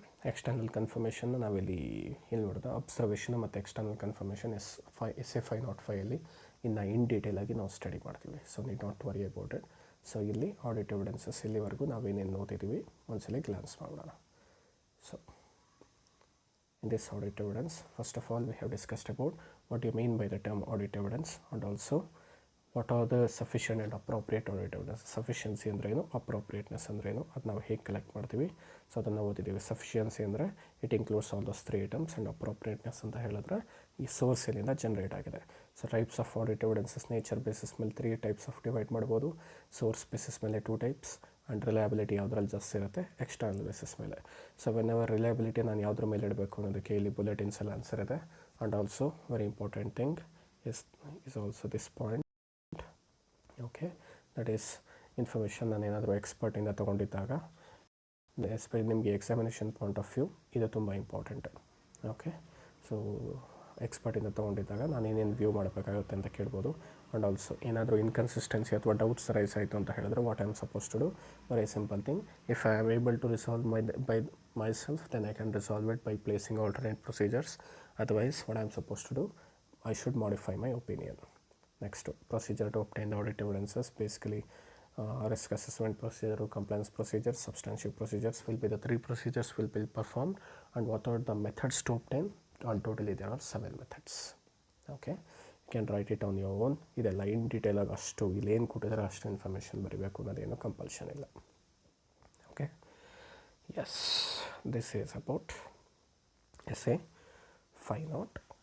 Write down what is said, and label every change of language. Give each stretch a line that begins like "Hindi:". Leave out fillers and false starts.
Kannada: External confirmation ನಾವಿಲ್ಲಿ ನೋಡಿದ observation ಮತ್ತು ಎಕ್ಸ್ಟರ್ನಲ್ ಕನ್ಫರ್ಮೇಷನ್ SA 505 ಇನ್ನು ಇನ್ ಡೀಟೇಲ್ ಆಗಿ ನಾವು ಸ್ಟಡಿ ಮಾಡ್ತೀವಿ. So
English: Need not worry about it.
Kannada: So ಇಲ್ಲಿ ಆಡಿಟ್ ಎವಿಡೆನ್ಸಸ್ ಇಲ್ಲಿವರೆಗೂ ನಾವೇನೇನು ನೋಡ್ತಿದ್ದೀವಿ ಒಂದ್ಸಲಿ ಗ್ಲಾನ್ಸ್ ಮಾಡೋಣ.
English: So in this audit evidence, first of all we have discussed about what you mean by the term audit evidence, and also what are the sufficient and appropriate audit evidence.
Kannada: Sufficiency ಅಂದರೆ ಏನು, ಅಪ್ರೋಪ್ರಿಯೇಟ್ನೆಸ್ ಅಂದರೆ ಏನು, ಅದು ನಾವು ಹೇಗೆ collect ಮಾಡ್ತೀವಿ. So ಅದನ್ನು ಓದಿದ್ದೀವಿ. Sufficiency ಅಂದರೆ
English: it includes all those 3 items,
Kannada: and ಅಪ್ರೋಪ್ರಿಯೇಟ್ನೆಸ್ ಅಂತ ಹೇಳಿದ್ರೆ ಈ ಸೋರ್ಸ್ ಎಲ್ಲಿಂದ ಜನರೇಟ್ ಆಗಿದೆ. So types of audit evidences nature basis ಮೇಲೆ 3 ಟೈಪ್ಸ್ ಆಫ್ ಡಿವೈಡ್ ಮಾಡ್ಬೋದು, ಸೋರ್ಸ್ ಬೇಸಿಸ್ ಮೇಲೆ 2 ಟೈಪ್ಸ್, ಆ್ಯಂಡ್ ರಿಲಯಬಿಲಿಟಿ ಯಾವುದ್ರಲ್ಲಿ ಜಾಸ್ತಿ ಇರುತ್ತೆ ಎಕ್ಸ್ಟರ್ನಲ್ ಬೇಸಿಸ್ ಮೇಲೆ. ಸೊ ವೆನ್ ಎವರ್ ರಿಲಯಬಿಲಿಟಿ ನಾನು ಯಾವುದ್ರ ಮೇಲೆ ಇಡಬೇಕು ಅನ್ನೋದಕ್ಕೆ ಇಲ್ಲಿ ಬುಲೆಟಿನ್ಸ್ ಎಲ್ಲ ಆನ್ಸರ್ ಇದೆ.
English: And also very important thing is also this point.
Kannada: Okay, that is information ನಾನು ಏನಾದರೂ ಎಕ್ಸ್ಪರ್ಟಿಂದ ತೊಗೊಂಡಿದ್ದಾಗ, ಎಸ್ಪೆಷಲಿ ನಿಮಗೆ
English: examination point of view
Kannada: ಇದು ತುಂಬ ಇಂಪಾರ್ಟೆಂಟ್. ಓಕೆ, ಸೊ ಎಕ್ಸ್ಪರ್ಟಿಂದ ತೊಗೊಂಡಿದ್ದಾಗ ನಾನು ಏನೇನು ವ್ಯೂ ಮಾಡಬೇಕಾಗುತ್ತೆ ಅಂತ ಕೇಳ್ಬೋದು.
English: and also
Kannada: ಏನಾದರೂ ಇನ್ಕನ್ಸಿಸ್ಟೆನ್ಸಿ ಅಥವಾ ಡೌಟ್ಸ್ ರೈಸ್ ಆಯಿತು ಅಂತ ಹೇಳಿದ್ರೆ
English: What I am suppose to do, very simple thing, if I am able to resolve by myself, then I can resolve it by placing alternate procedures. Otherwise what I am supposed to do, I should modify my opinion. Next, procedure to obtain the audit evidences, basically risk assessment procedure, compliance procedures, substantive procedures will be the 3 procedures will be performed. And what are the methods to obtain? All totally there are 7 methods. Okay, you can write it on your own.
Kannada: ಇದೆಲ್ಲ in detail ಆಗಿ ಅಷ್ಟು ಇಲ್ಲಿ ಏನು ಕೊಟ್ಟಿದ್ದಾರೆ ಅಷ್ಟು information ಬರೀಬೇಕು ಅನ್ನೋದೇನು compulsion ಇಲ್ಲ.
English: Okay, yes, this is about SA 500.